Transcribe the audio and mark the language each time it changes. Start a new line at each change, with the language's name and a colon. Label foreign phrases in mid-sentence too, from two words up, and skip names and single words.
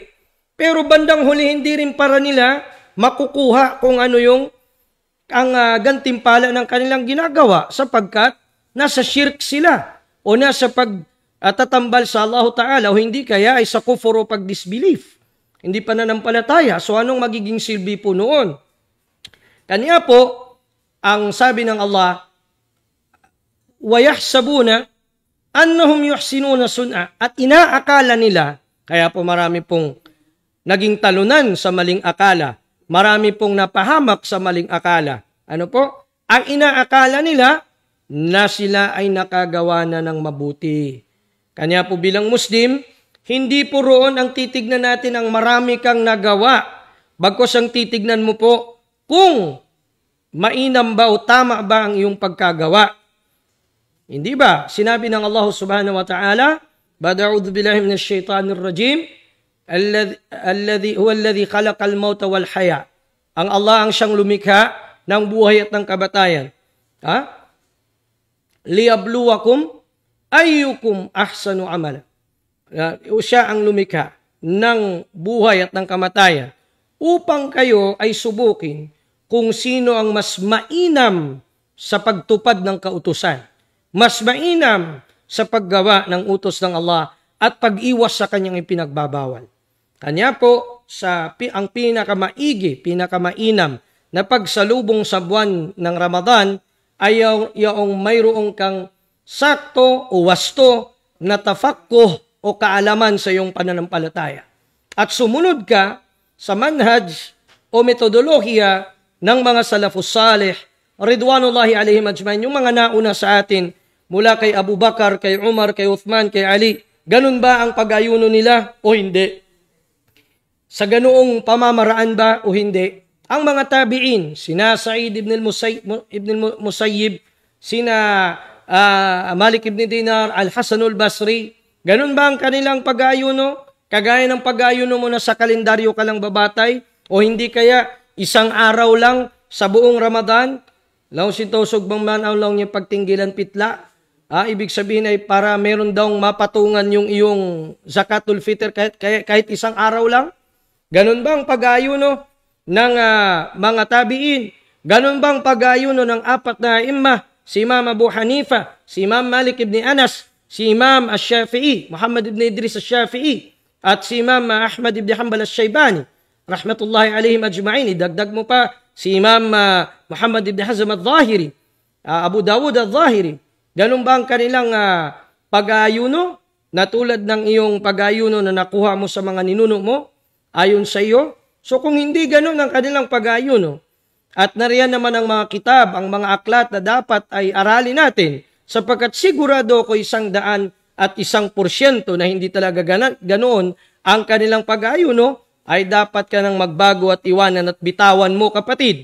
Filipino: Pero bandang huli hindi rin para nila makukuha kung ano yung ang gantimpala ng kanilang ginagawa sapagkat nasa shirk sila o nasa pagtatambal sa Allah Ta'ala o hindi kaya ay sa kufur o pag-disbelief. Hindi pananampalataya. So anong magiging silbi po noon? Kanya po, ang sabi ng Allah,
Arabic: وَيَحْسَبُونَ أَنَّهُمْ يُحْسِنُونَ صُنْعًا,
Filipino: at inaakala nila, kaya po marami pong naging talunan sa maling akala, marami pong napahamak sa maling akala. Ano po? Ang inaakala nila na sila ay nakagawa na ng mabuti. Kanya po bilang Muslim, hindi po roon ang titignan natin ang marami kang nagawa. Bagkus ang titignan mo po kung mainam ba o tama ba ang iyong pagkagawa. Hindi ba? Sinabi ng Allah
Arabic: سبحانه وتعالى، "بعد أعوذ بالله من الشيطان الرجيم، هو الذي خلق الموت والحياة."
Filipino: Ang Allah ang siyang lumikha ng buhay at ng kamatayan.
Arabic: ليبلوكم أيكم أحسن عملا.
Filipino: Siya ang lumikha ng buhay at ng kamatayan upang kayo ay subukin kung sino ang mas mainam sa pagtupad ng kautusan, mas mainam sa paggawa ng utos ng Allah at pag-iwas sa kanyang ipinagbabawal. Kanya po, ang pinakamaigi, pinakamainam na pagsalubong sa buwan ng Ramadan ay yung mayroong kang sakto o wasto na tafakkuh o kaalaman sa iyong pananampalataya. At sumunod ka sa manhaj o metodolohiya ng mga
Arabic: السلف الصالح، رضوان الله عليهم أجمعين,
Filipino: yung mga nauna sa atin, mula kay Abu Bakar, kay Umar, kay Uthman, kay Ali. Ganun ba ang pag-ayuno nila o hindi? Sa ganoong pamamaraan ba o hindi? Ang mga tabi'in, sina Sa'id ibn al-Musayyib, sina Malik ibn Dinar, Al-Hasan al-Basri, ganun ba ang kanilang pag-ayuno? Kagaya ng pag-ayuno mo na sa kalendaryo ka lang babatay? O hindi kaya isang araw lang sa buong Ramadan? Law sintosog bang man ang lang niya pagtinggilan pitla? Ibig sabihin ay para meron daw mapatungan yung iyong
Arabic: زكاة الفطر
Filipino: kahit isang araw lang? Ganun ba ang pag-ayuno ng mga tabi'in? Ganun ba ang pag-ayuno ng apat na imma? Si Imam Abu Hanifa, si Imam Malik ibn Anas, si Imam Ash-Shafi'i, Muhammad ibn Idris Ash-Shafi'i, at si Imam Ahmad ibn Hanbal Ash-Shaybani,
Arabic: رحمة الله عليهم أجمعين.
Filipino: Idagdag mo pa si Imam Muhammad ibn Hazm al-Zahiri, Abu Dawud al-Zahiri. Ganun ba ang kanilang pag-ayuno? Na tulad ng iyong pag-ayuno na nakuha mo sa mga ninuno mo, ayon sa iyo? So kung hindi ganun ang kanilang pag-ayuno, at nariyan naman ang mga kitab, ang mga aklat na dapat ay aralin natin, sapagkat sigurado ko 100% na hindi talaga ganoon ang kanilang pag-ayuno, ay dapat ka nang magbago at iwanan at bitawan mo, kapatid.